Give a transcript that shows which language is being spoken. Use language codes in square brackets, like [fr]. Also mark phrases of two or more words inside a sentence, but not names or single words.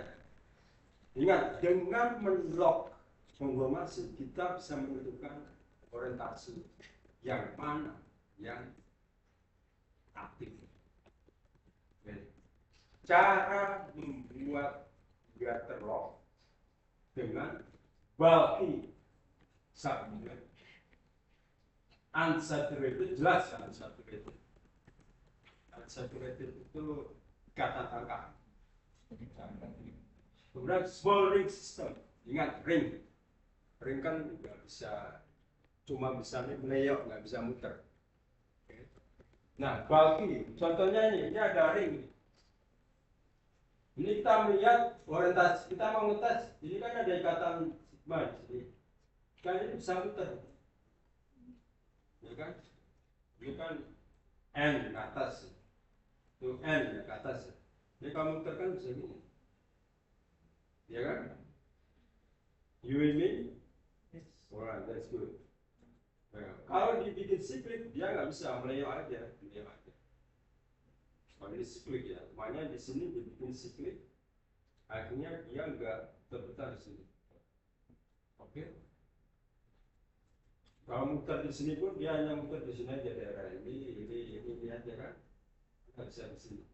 [id] Ingat, dengan menlock informasi kita bisa menentukan orientasi yang mana yang aktif. Cara membuat dia terlock dengan [en] bulky subunit unsaturated, [id] jelas kan unsaturated. Unsaturated itu kata tangka. Kemudian [en] small ring system, [id] ingat ring kan nggak bisa, cuma bisa meneyok, nggak bisa muter. Nah, bulky, contohnya ini ada ring. Ini kita melihat orientasi, kita mau ngetes, ini kan ada ikatan sigma di sini. Kan ini bisa muter. Ya kan? Ini kan N ke atas. Itu N ke atas. Ini kamu muter kan bisa gini. Ya kan? [en] You and me? Yes. Alright, that's good. [id] Nah, kalau dibikin siklik, dia nggak bisa meleyok aja. Kalau ini siklik ya, makanya di sini dibikin siklik, akhirnya dia nggak terputar di sini. Oke? Kalau muter di sini pun dia hanya muter di sini aja, daerah ini aja kan, nggak bisa di sini.